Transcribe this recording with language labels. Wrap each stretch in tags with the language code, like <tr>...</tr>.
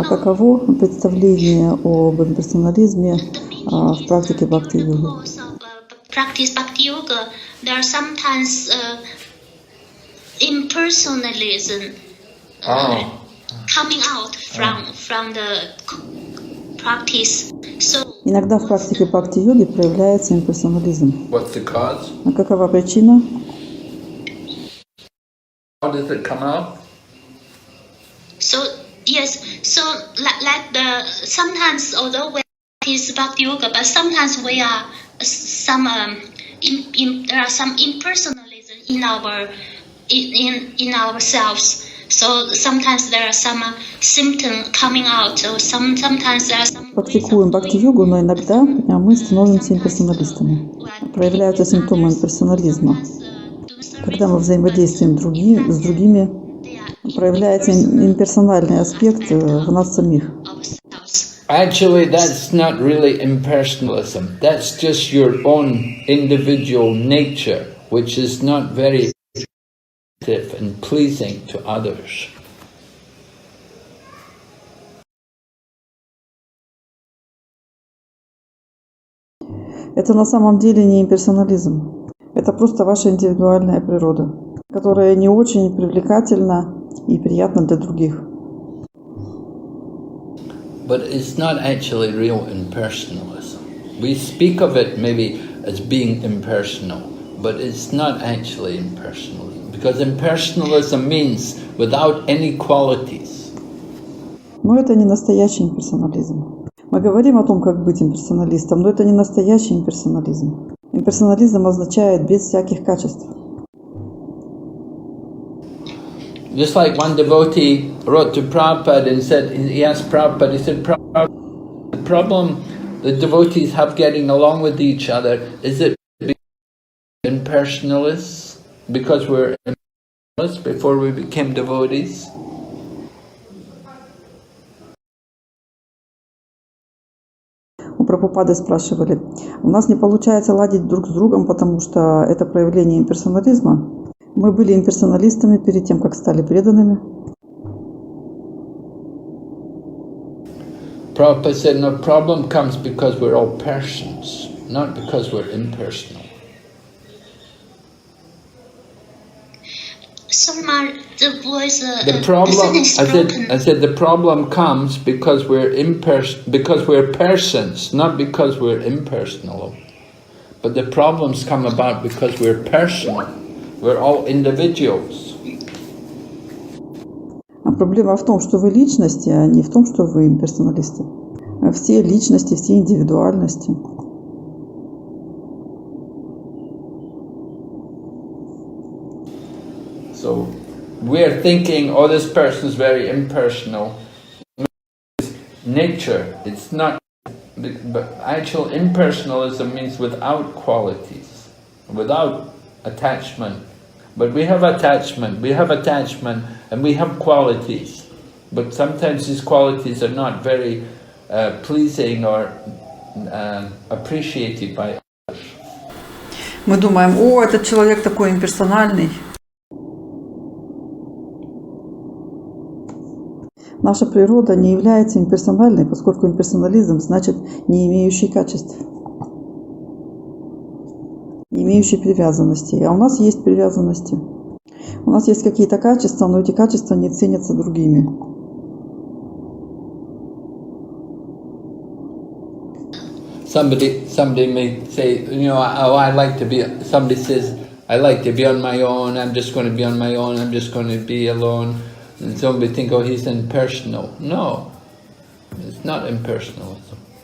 <ru>А каково представление об имперсонализме в практике бхакти-йоги?</ru> <en>Practice bhakti yoga, there are sometimes impersonalism coming out from the practice. So</en> <ru>Иногда в практике бхакти-йоги проявляется имперсонализм.</ru> <en>What's the cause?</en> <ru>А какова причина?</ru> <en>How does it come out? So yes, so like the sometimes although we practice bhakti yoga, but sometimes we are some there are some impersonalism in ourselves. So sometimes there are some symptoms coming out, or sometimes there are some.</en> <ru>Практикуем бхакти-йогу, но иногда мы становимся имперсоналистами. Проявляются симптомы имперсонализма. Когда мы взаимодействуем с другими, проявляется имперсональный аспект в нас самих.</ru> <en>Actually, that's not really impersonalism. That's just your own individual nature, which is not very and pleasing to others.</en> <ru>Это на самом деле не имперсонализм. Это просто ваша индивидуальная природа, которая не очень привлекательна и приятна для других.</ru> <en>But it's not actually real impersonalism. We speak of it maybe as being impersonal, but it's not actually impersonalism. Because impersonalism means without any qualities.</en> <ru>Но это не настоящий имперсонализм. Мы говорим о том, как быть имперсоналистом, но это не настоящий имперсонализм. Имперсонализм означает без всяких качеств.</ru> <en>Just like one devotee wrote to Prabhupada and said, he asked Prabhupada, he said, Prabhupada, the problem the devotees have getting along with each other, is it impersonalists? Because we're impersonalists before we became devotees?</en> <ru>У Прабхупады спрашивали, у нас не получается ладить друг с другом, потому что это проявление имперсонализма. Мы были имперсоналистами перед тем, как стали преданными.</ru> <en>Prabhupada said, no, problem comes because we're all persons, not because we're impersonal. Sorry, Ma, the voice. The The problem, sentence is broken. I said, the problem comes because we're persons, not because we're impersonal. But the problems come about because we're personal. We're all individuals.</en> <ru>А проблема в том, что вы личности, а не в том, что вы имперсоналисты. Все личности, все индивидуальности.</ru> <en>So we're thinking, oh, this person's very impersonal. It's nature, it's not, but actual impersonalism means without qualities, without attachment. But we have attachment, and we have qualities. But sometimes these qualities are not very pleasing or appreciated by others.</en> <ru>Мы думаем, о, этот человек такой имперсональный. Наша природа не является имперсональной, поскольку имперсонализм значит не имеющий качеств, не имеющий привязанностей. А у нас есть привязанности. У нас есть какие-то качества, но эти качества не ценятся другими.</ru> <en>Somebody may say, you know, oh, I like to be. Somebody says, I like to be on my own. I'm just going to be on my own. I'm just going to be alone. And somebody think, oh, he's impersonal. No, it's not impersonalism.</en>